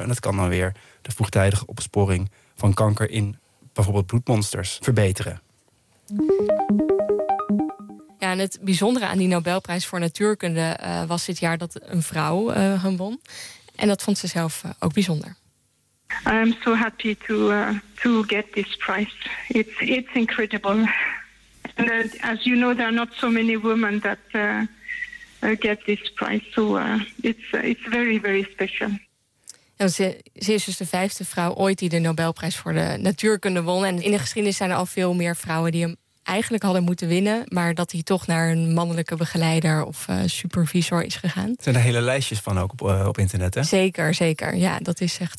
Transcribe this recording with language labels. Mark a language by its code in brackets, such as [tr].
[nl] En dat kan dan weer de vroegtijdige opsporing van kanker in bijvoorbeeld bloedmonsters verbeteren. Ja, en het bijzondere aan die Nobelprijs voor Natuurkunde was dit jaar dat een vrouw hem won. En dat vond ze zelf ook bijzonder. [en] I'm so happy to get this prize. It's incredible. And as you know, there are not so many women that get this prize. So it's very, very special. [nl] Ja, ze is dus de vijfde vrouw ooit die de Nobelprijs voor de natuurkunde won. En in de geschiedenis zijn er al veel meer vrouwen die hem eigenlijk hadden moeten winnen, maar dat hij toch naar een mannelijke begeleider of supervisor is gegaan. Er zijn hele lijstjes van ook op internet, hè? Zeker. Ja, dat is echt.